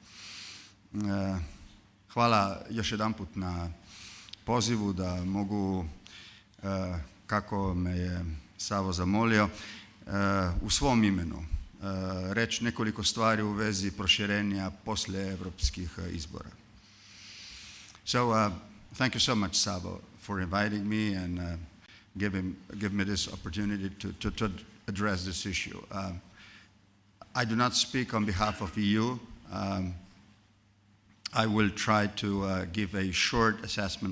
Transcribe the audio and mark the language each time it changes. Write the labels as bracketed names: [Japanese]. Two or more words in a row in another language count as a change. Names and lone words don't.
[Bosnian] Hvala još jedanput na pozivu da mogu, kako me je Savo zamolio, u svom imenu reći nekoliko stvari u vezi proširenja poslije evropskih izbora. [English] So, thank you so much, Savo, for inviting me and give me this opportunity to address this issue. I do not speak on behalf of EU. I will try to give a short assessment.